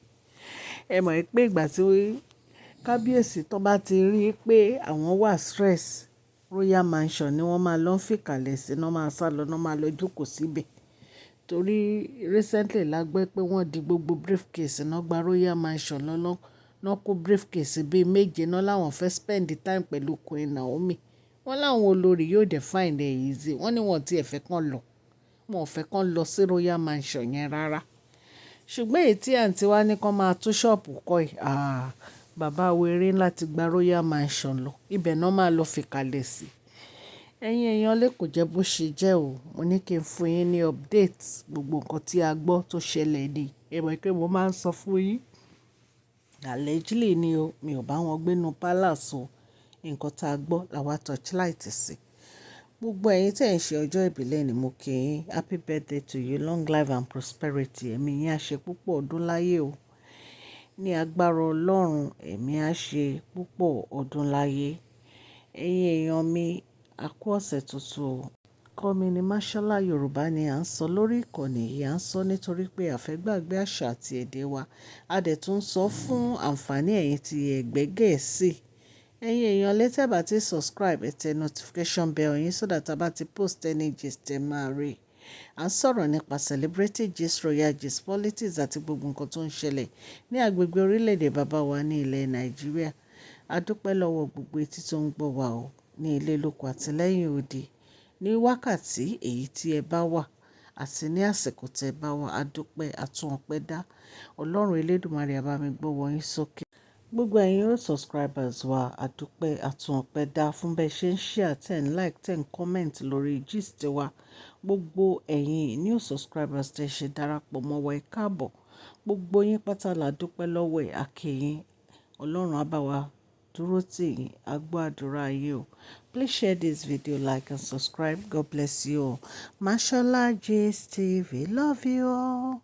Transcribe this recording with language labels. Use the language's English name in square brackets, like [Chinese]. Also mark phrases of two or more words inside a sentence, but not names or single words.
[Yoruba] Ẹ mọ̀ pé ìgbà tí kábíyèsí tó bá ti rí pé àwọn wà stress, [English] royal mansion [Yoruba] ni wọ́n máa lọ fìkàlẹ̀ sí, náà máa sá lọ, náà máa lọ jókòó síbẹ̀. Torí recently la gbọ́ pé wọ́n di gbogbo briefcase náà gba [English] royal mansion [Yoruba] lọ́lọ́ náà kó briefcase bíi méje náà láwọn fẹ́ [English] spend the time [Yoruba] pẹ̀lú Queen Naomi. Wọ́n láwọn olórí yóò dẹ̀ [English] find it easy. [Yoruba] Wọ́n ní wọ́n ti ẹ̀fẹ́ kan lọ. Wọ́n ò fẹ́ kan lọ sí [English] royal mansion [Yoruba] yẹn rárá. Ṣùgbọ́n èyí tí àǹtí wa ní kan máa tún ṣọ́ọ̀bù kọ́ ẹ̀. Bàbá wèrè láti gba [English] royal mansion [Yoruba] lọ. Ibẹ̀ náà máa lọ fìkàlẹ̀ sí. Ẹ̀yin èèyàn lé kò jẹ́ bó ṣe jẹ́ o. Mo ní kí n fún yín ní update gbogbo nǹkan tí a gbọ́ tó ṣẹlẹ̀ ni. Ẹ mọ̀ pé mo máa ń sọ fún yín. Allegedly ni o. Mi ò bá wọn gbé inú palace o. Nǹkan tá a gbọ́ làwa torchlight sí. Gbogbo ẹ̀yin tí ẹ̀ ń ṣe ọjọ́ ìbílẹ̀ ni mo kí yín. [English] Happy birthday to you. Long life and prosperity. [Yoruba] Ẹ̀mí yín á ṣe púpọ̀ ọdún láyé o. Ní agbára Ọlọ́run, ẹ̀mí á ṣe púpọ̀ ọdún láyé. Ẹ̀yin èèyàn mi, a kú ọ̀sẹ̀ tuntun o. Kọ́ mi ní Mashola Yorùbá ni à ń sọ lórí ìkànnì yìí. À ń sọ nítorí pé a fẹ́ gbàgbé àṣà àti èdè wa. A dẹ̀ tún sọ fún àǹfààní ẹ̀yin tí ẹ̀gbẹ́ Gẹ̀ẹ́sì. Ẹ̀yin èèyàn lé tẹ́ bá ti subscribe, ẹ tẹ [English] notification bell [Yoruba] yín [English] so that [Yoruba] a bá ti [English] post any gist [Yoruba] ẹ máa rí. À ń sọ̀rọ̀ nípa [English] celebrity gist, royal gist, [Yoruba] politics àti gbogbo nǹkan tó ń ṣẹlẹ̀ ní agbègbè orílẹ̀-èdè bàbá wa ní ilẹ̀ Nàìjíríà. A dúpẹ́ lọ́wọ́ gbogbo etí tó ń gbọ́ wa o ní ilé lóko àti lẹ́yìn odi. Ní wákàtí èyí tí ẹ bá wà àti ní àsìkò tí ẹ bá wà, a dúpẹ́ àtún ọpẹ́ dá. Ọlọ́run Elédùmarè á bá mi gbọ́wọ́ yín sókè. Gbogbo ẹ̀yin [English] old subscribers [Yoruba] wa, a dúpẹ́ àtún ọpẹ́ dá fún bẹ́ẹ̀ ṣe ń share, [English] ten like, ten comment [Yoruba] lórí gist wa. Gbogbo ẹ̀yin [English] new subscribers [Yoruba] tẹ́ ṣe darapọ̀ mọ́ wa, ẹ káàbọ̀. Gbogbo yín pátá la dúpẹ́ lọ́wọ́ ẹ̀, a kí yín. Ọlọ́run á bá wa dúró tì yín, a gbọ́ àdúrà yín o. [English] Please share this video, like and subscribe. God bless you all. Mashola Gist TV, love you all.